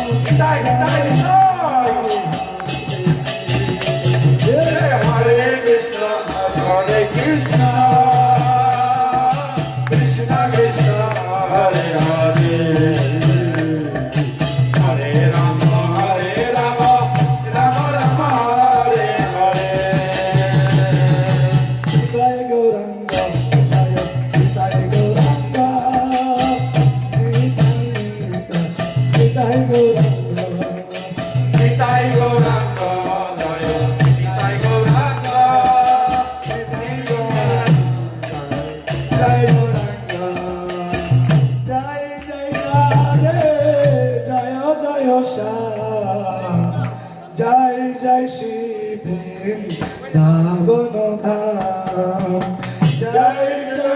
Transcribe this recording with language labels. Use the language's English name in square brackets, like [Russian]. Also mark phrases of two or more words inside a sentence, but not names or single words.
[Sanskrit] Sai Sai Hare Krishna Krishna Krishna Hare Hare Hare Rama Rama Rama Hare Hare [Bangla] জয় গৌরাঙ্গ জয় গৌরাঙ্গ নিতাই গৌরাঙ্গ নিতাই গৌরাঙ্গ জয় নিতাই গৌরাঙ্গ নিতাই গৌরাঙ্গ জয় গৌরাঙ্গ জয় জয় রাধে জয় জয় শ্যাম জয় জয় শিব বৃন্দাবন ধাম জয় জয়